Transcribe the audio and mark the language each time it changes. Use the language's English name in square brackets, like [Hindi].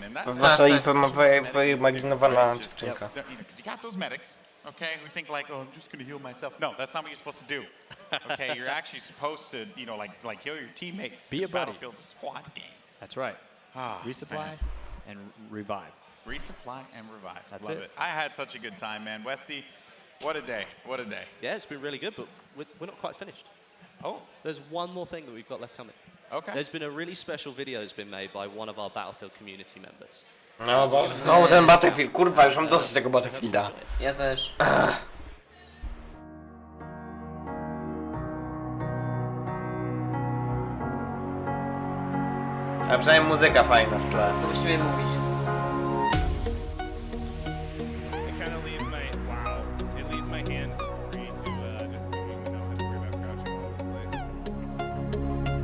[Polish] Wasza wyimaginowana dziewczynka. [English] Because you got those medics, okay, who think like, oh, I'm just going to heal myself. No, that's not what you're supposed to do. Okay, you're actually supposed to, you know, like heal your teammates. Be a buddy. Battlefield squad game. That's right. Resupply Man. and revive. Resupply and revive. That's Love it. it. I had such a good time, man. Westy, what a day. What a day. Yeah, it's been really good, but we're not quite finished. Oh. There's one more thing that we've got left coming. Okay. There's been a really special video that's been made by one of our Battlefield community members. [Polish] No Boże, znowu ten Battlefield, kurwa, już mam dosyć tego Battlefielda. Ja też. A przynajmniej muzyka fajna w tle. To musimy mówić. [English] It kind of leaves my hand free to just not have to worry about crouching all over the place.